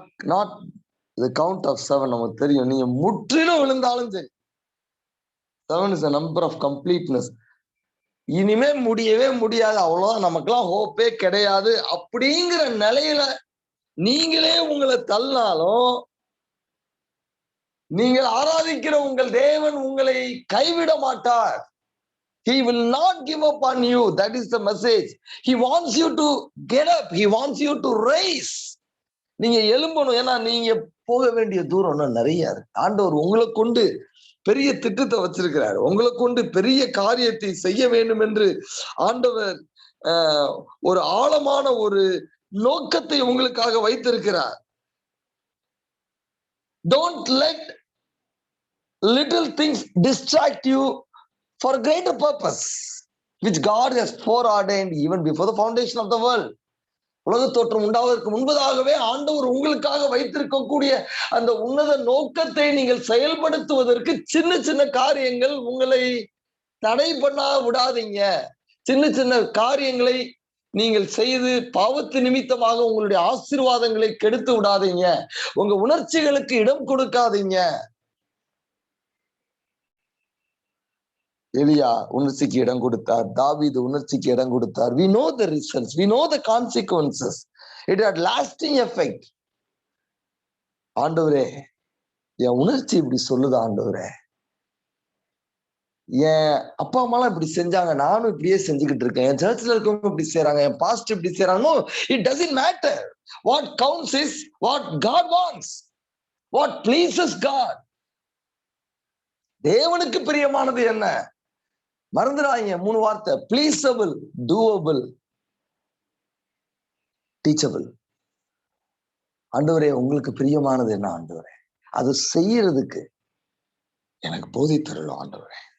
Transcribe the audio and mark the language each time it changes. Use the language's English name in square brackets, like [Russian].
[English] not the count of 7 [Tamil] நமக்கு தெரியும். நீங்க முற்றிலும் விழுந்தாலும் சரி, [English] 7 is a number of completeness. [Tamil] இனிமே முடியவே முடியாது, அவ்வளவுதான், நமக்கெல்லாம் ஹோப்பே கிடையாது அப்படிங்கிற நிலையில நீங்களே உங்களை தள்ளினாலும், நீங்கள் ஆராதிக்கிற உங்கள் தேவன் உங்களை கைவிட மாட்டார். [English] He will not give up on you. That is the message. He wants you to get up. He wants you to rise. [Tamil] நீங்க எழும்பணும். ஏன்னா நீங்க போக வேண்டிய தூரம் நிறைய இருக்கு. ஆண்டவர் உங்களை கொண்டு பெரிய திட்டத்தை வச்சிருக்கிறார், உங்களை கொண்டு பெரிய காரியத்தை செய்ய வேண்டும் என்று ஆண்டவர் ஒரு ஆழமான ஒரு நோக்கத்தை உங்களுக்காக வைத்திருக்கிறார். [English] Don't let little things distract you for a greater purpose which God has foreordained even before the foundation of the world. [Tamil] உலக தோற்றம் உண்டாவதற்கு முன்பதாகவே ஆண்டவர் உங்களுக்காக வைத்திருக்கக்கூடிய அந்த உன்னத நோக்கத்தை நீங்கள் செயல்படுத்துவதற்கு சின்ன சின்ன காரியங்கள் உங்களை தடை பண்ண விடாதீங்க. சின்ன சின்ன காரியங்களை நீங்கள் செய்து பாவத்து நிமித்தமாக உங்களுடைய ஆசீர்வாதங்களை கெடுத்து விடாதீங்க. உங்க உணர்ச்சிகளுக்கு இடம் கொடுக்காதீங்க. எலியா உணர்ச்சிக்கு இடம் கொடுத்தார், தாவீது உணர்ச்சிக்கு இடம் கொடுத்தார். [English] We know the results, we know the consequences. It had lasting effect. [Tamil] ஆண்டவரே, என் உணர்ச்சி இப்படி சொல்லுது, ஆண்டவரே என் அப்பா அம்மாலாம் இப்படி செஞ்சாங்க, நானும் இப்படியே செஞ்சுக்கிட்டு இருக்கேன், என் சர்ச்சில் இருக்கவங்க இப்படி செய்யறாங்க, என் பாஸ்டர் இப்படி செய்யறாங்க. [English] No, it doesn't matter. What counts is what God wants, what pleases God. [Tamil] தேவனுக்கு பிரியமானது என்ன? மறந்துடாதீங்க 3 வார்த்தை: ப்ளீஸபிள், டூவபிள், டீச்சபிள். ஆண்டவரே, உங்களுக்கு பிரியமானது என்ன ஆண்டவரே? அது செய்யறதுக்கு எனக்கு போதித்தரணும் ஆண்டவரே.